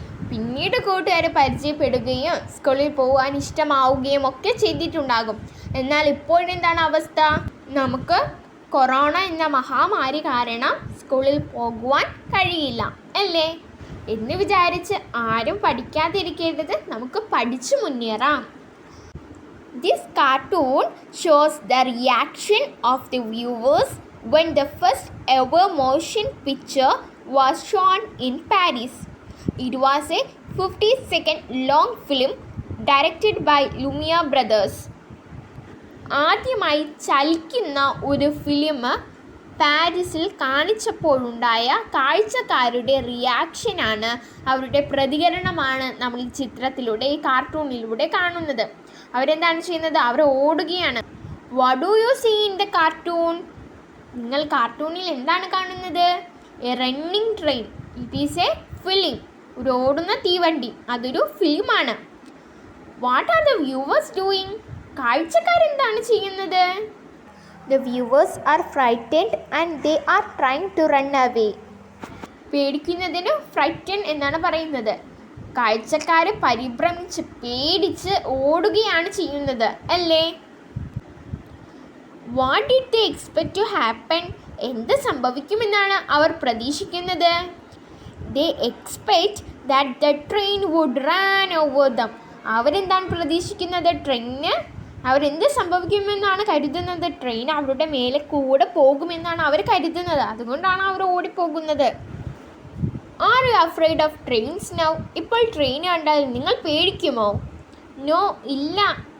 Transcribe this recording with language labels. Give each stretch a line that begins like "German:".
Malayalam: പിന്നീട് കൂട്ടുകാർ പരിചയപ്പെടുകയും സ്കൂളിൽ പോകാൻ ഇഷ്ടമാവുകയും ഒക്കെ ചെയ്തിട്ടുണ്ടാകും. എന്നാൽ ഇപ്പോഴെന്താണ് അവസ്ഥ? നമുക്ക് കൊറോണ എന്ന മഹാമാരി കാരണം സ്കൂളിൽ പോകുവാൻ കഴിയില്ല അല്ലേ? എന്ന് വിചാരിച്ച് ആരും പഠിക്കാതിരിക്കേണ്ടത്, നമുക്ക് പഠിച്ചു മുന്നേറാം.
English: This cartoon shows the reaction of the viewers when the first ever motion picture was shown in Paris. It was a 50-second long film directed by Lumiere brothers.
Malayalam: ആദ്യമായി ചലിക്കുന്ന ഒരു ഫിലിം പാരീസിൽ കാണിച്ചപ്പോഴുണ്ടായ കാഴ്ചക്കാരുടെ റിയാക്ഷനാണ്, അവരുടെ പ്രതികരണമാണ് നമ്മൾ ഈ ചിത്രത്തിലൂടെ, ഈ കാർട്ടൂണിലൂടെ കാണുന്നത്. അവരെന്താണ് ചെയ്യുന്നത്? അവർ ഓടുകയാണ്.
English: What do you see in the cartoon?
Malayalam: നിങ്ങൾ കാർട്ടൂണിൽ എന്താണ് കാണുന്നത്?
English: A running train. It is a film.
Malayalam: ഒരു ഓടുന്ന തീവണ്ടി, അതൊരു ഫിലിമാണ്.
English: What are the viewers doing?
Malayalam: കാഴ്ചക്കാരെന്താണ് ചെയ്യുന്നത്?
English: The viewers are frightened and they are trying to run away.
Malayalam: പേടിക്കുന്നതിന് frighten എന്നാണ് പറയുന്നത്. കാഴ്ചക്കാർ പരിഭ്രമിച്ച് പേടിച്ച് ഓടുകയാണ് ചെയ്യുന്നത് അല്ലേ?
English: What did they expect to happen?
Malayalam: എന്ത് സംഭവിക്കുമെന്നാണ് അവർ പ്രതീക്ഷിക്കുന്നത്?
English: They expect that the train would run over them.
Malayalam: അവരെന്താണ് പ്രതീക്ഷിക്കുന്നത്? ട്രെയിന് അവരെന്ത് സംഭവിക്കുമെന്നാണ് കരുതുന്നത്? ട്രെയിൻ അവരുടെ മേലെ കൂടെ പോകുമെന്നാണ് അവർ കരുതുന്നത്. അതുകൊണ്ടാണ് അവർ ഓടിപ്പോകുന്നത്.
English: Are you afraid of trains now?
Malayalam: ഇപ്പോൾ ട്രെയിൻ കണ്ടാൽ നിങ്ങൾ പേടിക്കുമോ? നോ, ഇല്ല.